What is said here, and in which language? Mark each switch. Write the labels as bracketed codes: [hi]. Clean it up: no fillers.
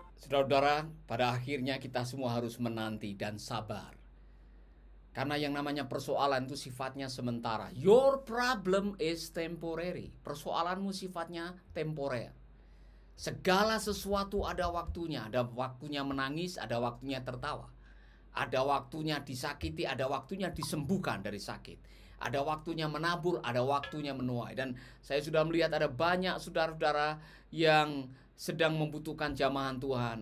[id] Saudara-saudara, pada akhirnya kita semua harus menanti dan sabar. Karena yang namanya persoalan itu sifatnya sementara. [en] Your problem is temporary. [id] Persoalanmu sifatnya temporer. Segala sesuatu ada waktunya. Ada waktunya menangis, ada waktunya tertawa. Ada waktunya disakiti, ada waktunya disembuhkan dari sakit. Ada waktunya menabur, ada waktunya menuai. Dan saya sudah melihat ada banyak saudara-saudara yang sedang membutuhkan jamahan Tuhan.